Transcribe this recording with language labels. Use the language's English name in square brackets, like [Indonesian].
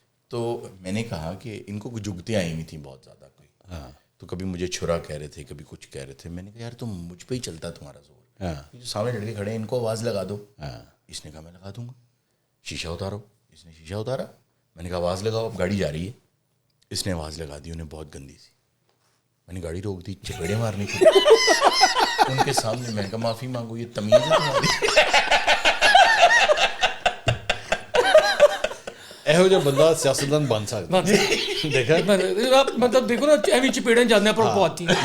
[Urdu] تو میں نے کہا کہ ان کو کچھ جگتیں آئی ہوئی تھیں بہت زیادہ کوئی. ہاں تو کبھی مجھے چھرا کہہ رہے تھے، کبھی کچھ کہہ رہے تھے. میں نے کہا یار تم مجھ پہ ہی چلتا تمہارا زور. جو سامنے لڑکے کھڑے ہیں ان کو آواز لگا دو. اس نے کہا میں لگا دوں گا. شیشہ اتارو. اس نے شیشہ اتارا. میں نے کہا آواز لگاؤ، اب گاڑی جا رہی ہے. اس نے آواز لگا دی انہیں بہت گندی سی. میں نے گاڑی روک دی، چپیڑے مارنے کی ان کے سامنے. میں نے کہا معافی مانگو، یہ تمیز ہے تمہاری؟ [Punjabi] ਇਹੋ ਜਿਹਾ ਬੰਦਾ ਸਿਆਸਤਦਾਨ ਬਣ ਸਕਦਾ. [Urdu] دیکھا مطلب دیکھو نا ایوی چپیڑیں جاننے پر پہنچتی ہیں.